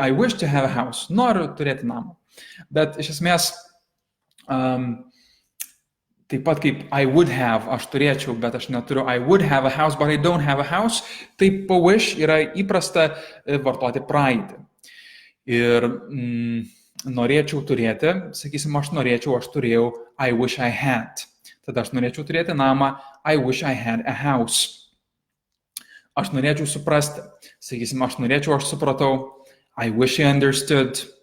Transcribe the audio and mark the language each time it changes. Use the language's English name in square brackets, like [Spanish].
[English] I wish to have a house. [Lithuanian] Noriu turėti namą. Bet iš esmės, taip pat kaip [English] I would have, [Lithuanian] aš turėčiau, bet aš neturiu. [English] I would have a house, but I don't have a house. [Lithuanian] Taip po wish yra įprasta vartoti praeitį. Ir norėčiau turėti, sakysim, aš norėčiau, aš turėjau, [English] I wish I had. [Lithuanian] Tada aš norėčiau turėti namą, [English] I wish I had a house. [Lithuanian] Aš norėčiau suprasti, sakysim, aš norėčiau, aš supratau, [English] I wish I understood.